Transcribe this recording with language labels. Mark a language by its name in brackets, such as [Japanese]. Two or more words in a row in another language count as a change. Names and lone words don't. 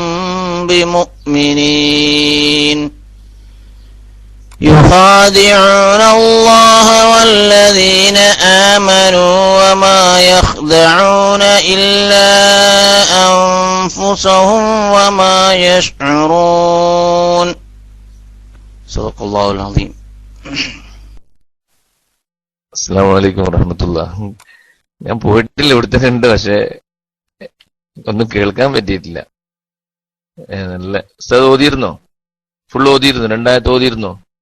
[Arabic] بمؤمنين يخادعون الله والذين آمنوا وما يخدعون إلا أنفسهم وما يشعرون. صدق الله العظيم. السلام عليكم ورحمة الله. [Malayalam] ഞാൻ പോയിട്ടില്ല, ഇവിടുത്തെ ഉണ്ട്, പക്ഷെ ഒന്നും കേൾക്കാൻ പറ്റിയിട്ടില്ല. നല്ല ഉസ്താദ് ഓതിയിരുന്നോ? ഫുൾ ഓതിയിരുന്നു? 2 ആയത്ത് ഓതിയിരുന്നോ?